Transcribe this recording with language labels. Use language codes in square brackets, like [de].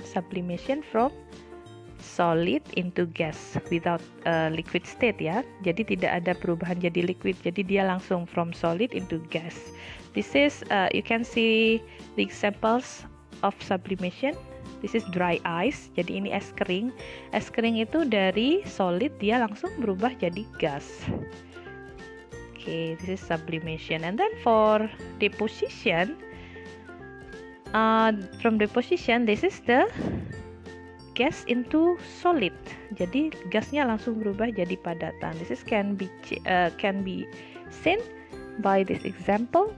[en] Sublimation from solid into gas without liquid state ya. [id] Jadi tidak ada perubahan jadi liquid. Jadi dia langsung [en] from solid into gas. This is you can see the examples of sublimation. This is dry ice. [id] Jadi ini es kering. Es kering itu dari solid dia langsung berubah jadi gas. [en] Okay, this is sublimation. And then for deposition, from deposition, this is the gas into solid. [id] Jadi gasnya langsung berubah jadi padatan. [en] This is can be seen by this example.